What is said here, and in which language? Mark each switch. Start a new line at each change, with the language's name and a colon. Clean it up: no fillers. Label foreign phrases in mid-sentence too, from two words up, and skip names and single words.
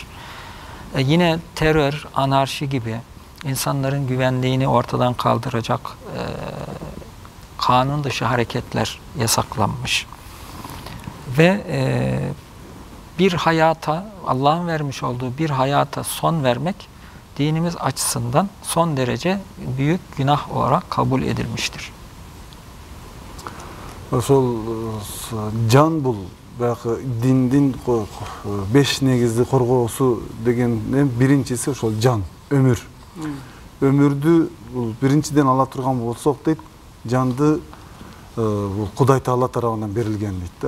Turkish: Yine terör, anarşi gibi insanların güvenliğini ortadan kaldıracak kanun dışı hareketler yasaklanmış. Ve bir hayata, Allah'ın vermiş olduğu bir hayata son vermek dinimiz açısından son derece büyük günah olarak kabul edilmiştir.
Kyrgyz: Ошол жан бул баягы диндин 5 негизди коргоосу дегенден биринчиси ошол жан, өмүр. Өмүрдү бул биринчиден ала турган болсок дейт, жанды бул Кудай Таала тарабынан берилген дейт да.